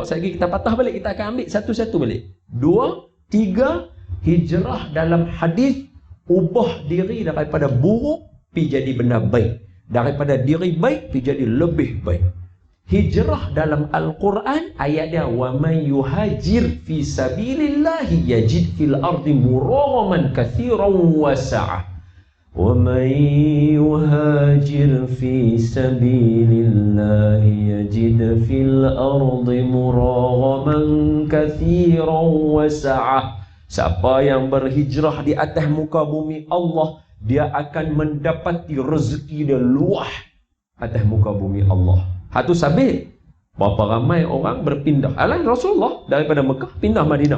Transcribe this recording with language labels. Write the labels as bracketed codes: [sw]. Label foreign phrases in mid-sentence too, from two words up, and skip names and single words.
[ms] Sekali kita patah balik, kita akan ambil satu-satu balik. 2, 3, hijrah dalam hadis ubah diri daripada buruk pi jadi benda baik. Daripada diri baik pi jadi lebih baik. Hijrah dalam Al-Quran ayat dia [ar] ومن يهاجر في سبيل الله يجد في الأرض مراغما كثيرا وسعة. ومن يهاجر في سبيل الله يجد في الأرض مراغما كثيرا وسعة. [ms] Siapa yang berhijrah di atas muka bumi Allah, dia akan mendapati rezeki dia luah atas muka bumi Allah. Hatu sabit. Berapa ramai orang berpindah. Alah Rasulullah daripada Mekah pindah Madinah.